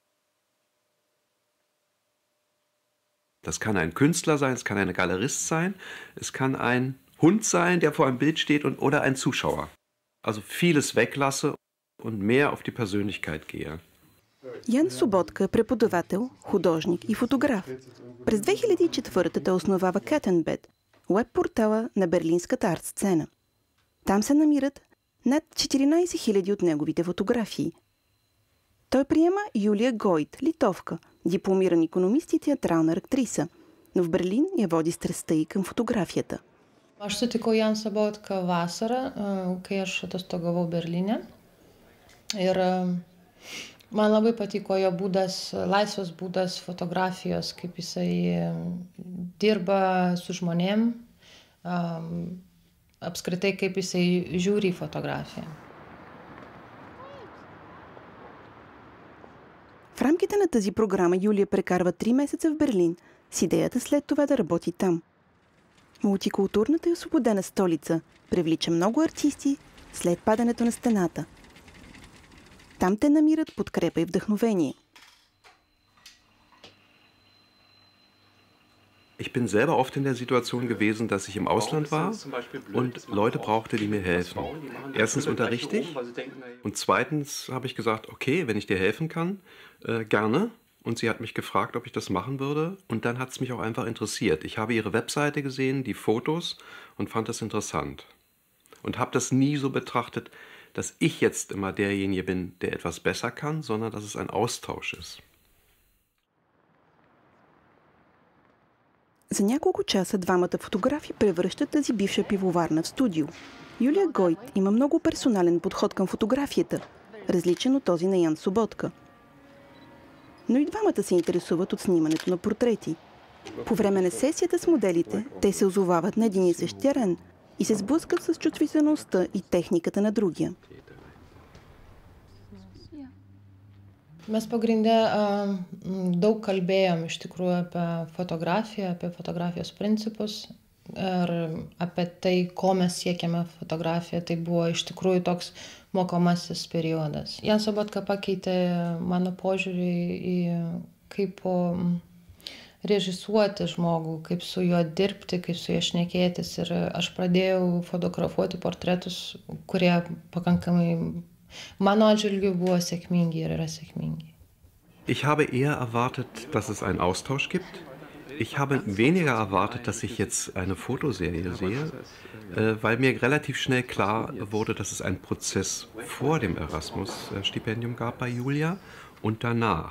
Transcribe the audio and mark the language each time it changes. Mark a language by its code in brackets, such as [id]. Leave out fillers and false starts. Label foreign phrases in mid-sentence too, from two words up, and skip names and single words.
[de] Das kann ein Künstler sein, es kann ein Galerist sein, es kann ein Hund sein, der vor einem Bild steht oder ein Zuschauer. Also vieles weglasse und mehr auf die Persönlichkeit gehe. [bg] Ян Суботка е преподавател, художник и фотограф. През 2004 той основава Кетенбед, уеб-портала на берлинската арт-сцена. Там се намират над 14 000 от неговите фотографии. Той приема Юлия Гойт, литовка, дипломиран икономист и театрална актриса, но в Берлин я води страстта и към фотографията. [lt] Aš sutikau Jan Sobotką vasarą, kai aš atostogavau Berlyne. Ir man labai patiko jo būdas, laisvas būdas fotografijos, kaip jisai dirba su žmonėm, apskritai kaip jisai žiūri į fotografiją. [bg] В рамките на тази програма Юлия прекарва 3 месеца в Берлин с идеята след това да работи там. Мултикултурната и освободена столица привлича много артисти след падането на стената. Там те намират подкрепа и вдъхновение. [de] Ich bin selber oft in der Situation gewesen, dass ich im Ausland war und Leute brauchte, die mir helfen. Erstens unterrichte ich und zweitens habe ich gesagt, okay, wenn ich dir helfen kann, gerne. Und sie hat mich gefragt, ob ich das machen würde und dann hat es mich auch einfach interessiert. Ich habe ihre Webseite gesehen, die Fotos und fand das interessant. Und habe das nie so betrachtet, dass ich jetzt immer derjenige bin, der etwas besser kann, sondern dass es ein Austausch ist. [bg] За няколко часа двамата фотографи превръщат тази бивша пивоварна в студио. Юлия Гойт има много персонален подход към фотографията, различен от този на Ян Суботка. Но и двамата се интересуват от снимането на портрети. По време на сесията с моделите, те се озовават на един и същ терен и се сблъскат с чувствителността и техниката на другия. [lt] Mes pagrinde daug kalbėjom iš tikrųjų apie fotografiją, apie fotografijos principus ir apie tai, ko mes siekiame fotografiją. Tai buvo iš tikrųjų toks mokomasis periodas. Jan Sobotka pakeitė mano požiūrį į kaip režisuoti žmogų, kaip su juo dirbti, kaip su juo šnekėtis. Ir aš pradėjau fotografuoti portretus, kurie pakankamai mano atžvilgiu buvo sėkmingi ir yra sėkmingi. [de] Ich habe eher erwartet, dass es einen Austausch gibt. Ich habe weniger erwartet, dass ich jetzt eine Fotoserie sehe, weil mir relativ schnell klar wurde, dass es einen Prozess vor dem Erasmus-Stipendium gab bei Julia und danach.